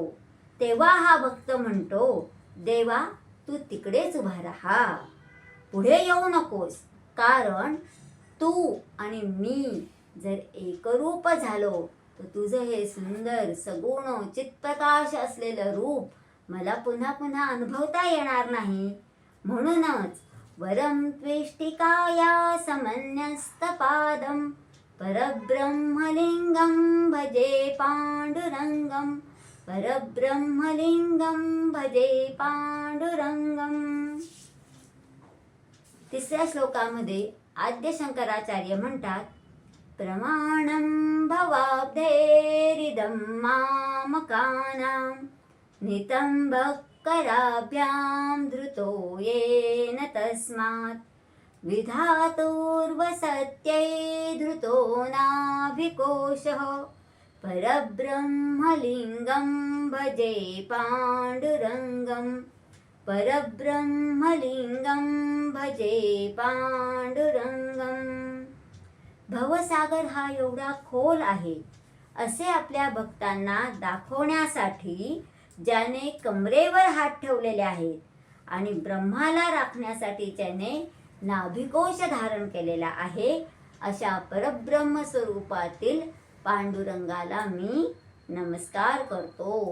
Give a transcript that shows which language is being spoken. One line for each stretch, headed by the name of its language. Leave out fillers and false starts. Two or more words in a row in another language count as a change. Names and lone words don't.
Marathi: तेव्हा हा भक्त म्हणतो, देवा तू तिकडेच उभा राहा, पुढे येऊ नकोस, कारण तू आणि मी जर एकरूप झालो तर तुझं हे सुंदर सगुण चित्प्रकाश असलेलं रूप मला पुन्हा पुन्हा अनुभवता येणार नाही.
Sanskrit: म्हणूनच वरम त्वेष्टिकाया समन्यस्तपादम परब्रह्मलिंगम भजे पांडुरंगम, परब्रह्मलिंगम भजे पांडुरंगम.
Marathi: तिसऱ्या श्लोकामध्ये आद्य शंकराचार्य म्हणतात,
Sanskrit: प्रमाणं भवाब्धेरिदं मामकानां नितंबकराभ्यां धृतो येन तस्मात् विधातुर्वसत्यै धृतो नाभिकोशः परब्रह्मलिंगं भजे पांडुरंगम, परब्रह्मलिंगं भजे पांडुरंगम.
Marathi: भवसागर हा एवढा खोल आहे असे आपल्या भक्तांना दाखवण्यासाठी ज्याने कमरेवर हात ठेवलेले आहेत आणि ब्रह्माला राखण्यासाठी त्याने नाभिकोश धारण केलेला आहे अशा परब्रह्म स्वरूपातील पांडुरंगाला मी नमस्कार करतो.